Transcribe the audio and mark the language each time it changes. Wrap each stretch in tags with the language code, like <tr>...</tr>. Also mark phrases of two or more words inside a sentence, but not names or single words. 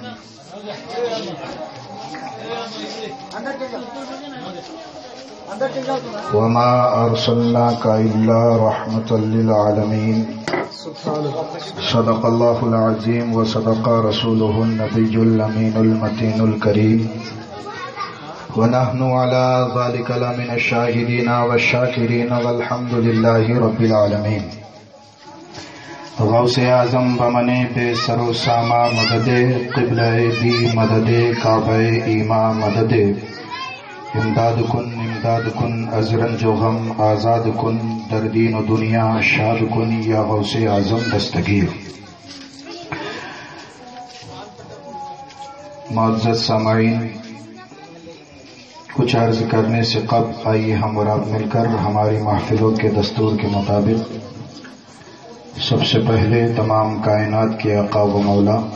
<ar>وما ارسلناک الا رحمۃ للعالمین، صدق اللہ العظیم وصدق رسولہ النبی الامین المتین الکریم، ونحن علی ذلک لمن الشاہدین والشاکرین والحمد للہ رب العالمین۔</ar> <fa>غوث اعظم بمن بے سر و ساما مدد، قبلہ دی مدد، کعبہ ایما مدد، امداد کن از رنج و غم آزاد کن، در دین و دنیا شاد کن، یا غوث اعظم دستگیر۔</fa> <ur>معزز سامعین، کچھ عرض کرنے سے قبل آئیے ہم اور آپ مل کر ہماری محفلوں کے دستور کے مطابق سب سے پہلے تمام کائنات کے آقا و مولا</ur>